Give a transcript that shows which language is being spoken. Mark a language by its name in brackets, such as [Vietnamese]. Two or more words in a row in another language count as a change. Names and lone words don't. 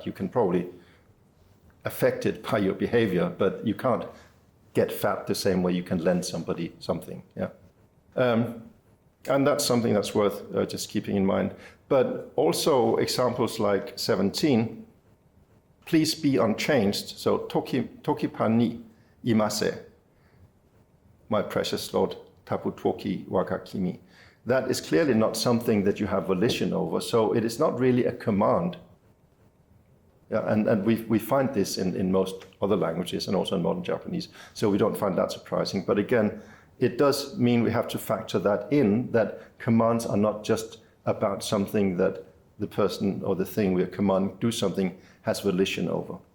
[English] You can probably affect it by your behavior, but you can't get fat the same way you can lend somebody something. Yeah. And that's something that's worth just keeping in mind. But also examples like 17, please be unchanged. [Japanese] So とこはにいませ, [English] my precious Lord, [Japanese] たふときわがきみ. [English] That is clearly not something that you have volition over. So it is not really a command. Yeah, and we find this in most other languages and also in modern Japanese. So we don't find that surprising. But again, it does mean we have to factor that in, that commands are not just about something that the person or the thing we are commanding do something has volition over.